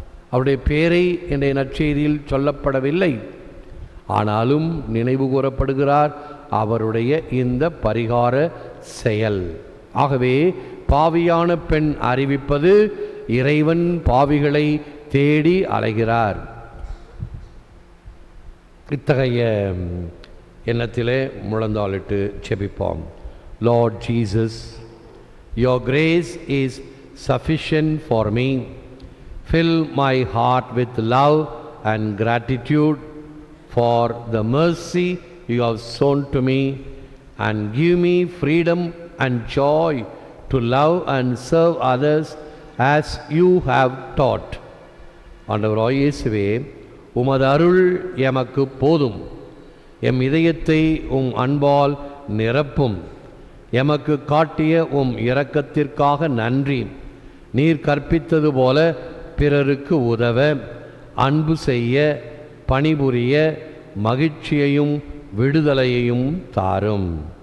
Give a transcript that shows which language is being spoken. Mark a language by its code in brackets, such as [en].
[ta] அவருடைய பெயரை இன்றைய நற்செய்தியில் சொல்லப்படவில்லை. ஆனாலும் நினைவு கூறப்படுகிறார் அவருடைய இந்த பரிகார செயல். ஆகவே பாவியான பெண் அறிவிப்பது இறைவன் பாவிகளை தேடி அலைகிறார். இத்தகைய எண்ணத்திலே முழந்தாளிட்டு செபிப்போம். [en] Lord Jesus, your grace is sufficient for me. Fill my heart with love and gratitude for the mercy you have shown to me, and give me freedom and joy to love and serve others as you have taught. [ta] ஆண்டவராகிய இயேசுவே, உமது அருள் எமக்கு போதும். M இதயத்தை உம் அன்பால் நிரப்பும். எமக்கு காட்டிய உம் இரக்கத்திற்காக நன்றி. நீர் கற்பித்தது போல பிறருக்கு உதவ, அன்பு செய்ய, பணிபுரிய மகிழ்ச்சியையும் விடுதலையையும் தாரும்.